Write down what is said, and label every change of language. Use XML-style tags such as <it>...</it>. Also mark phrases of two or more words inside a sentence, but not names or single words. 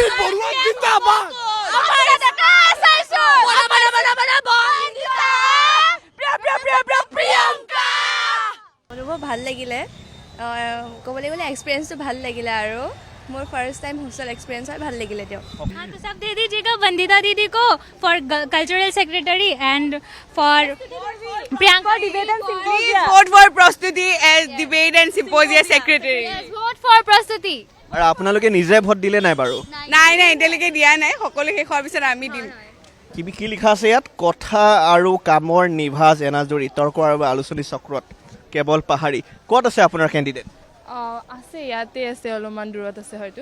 <as>অনুভৱ ভাল লাগিলে ক'বলৈ গ'লে এক্সপিৰিয়েঞ্চটো ভাল লাগিলে আৰু মোৰ ফাৰ্ষ্ট টাইম হোষ্টেল এক্সপিৰিয়েঞ্চ হয় ভাল লাগিলে তেওঁ</as> <hi>हाँ तो सब दे दीजिएगा वंदिता दीदी को</hi> <en>for cultural secretary and for Priyanka debate and symposia vote for Prastuti as debate and symposia secretary. vote for Prastuti</en> <as>আৰু আপোনালোকে নিজে ভোট দিলে নাই বাৰু নাই এতিয়ালৈকে দিয়া নাই সকলো শেষ হোৱাৰ পিছত আমি দিম কি লিখা আছে ইয়াত কথা আৰু কামৰ নিভাজ এনাজৰী তৰ্ক আৰু আলোচনী চক্ৰত কেৱল পাহাৰী ক'ত আছে আপোনাৰ কেণ্ডিডেট আছে ইয়াতে আছে অলপমান দূৰত আছে হয়তো</as>